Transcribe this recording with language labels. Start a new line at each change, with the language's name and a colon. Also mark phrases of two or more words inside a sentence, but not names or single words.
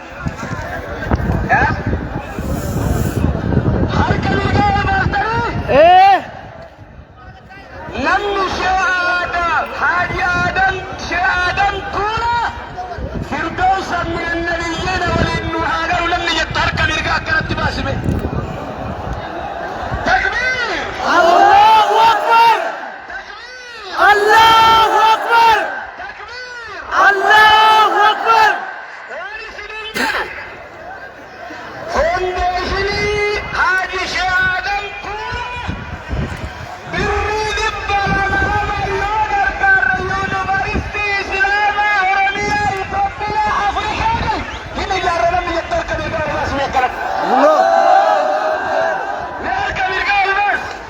Oromo: Namni Haaji Aadan Tuula Firdawsa min nabiyyiina waliin nu haa galu namni jettu harka mirgaa akkanatti baasime. Takbiir!
Arabic: الله أكبر! الله أكبر! الله أكبر!
Oromo: Foondeeshinii Haaji Aadan Tuula birrii dhibba lama yoo gargaarra yuunivarsiitii Islaamaa Oromiyaa Itoophiyaa Afrikaa hin ijaarra namni jettu harka mirgaa ol baasime akkanatti. Harka mirgaa ol baas!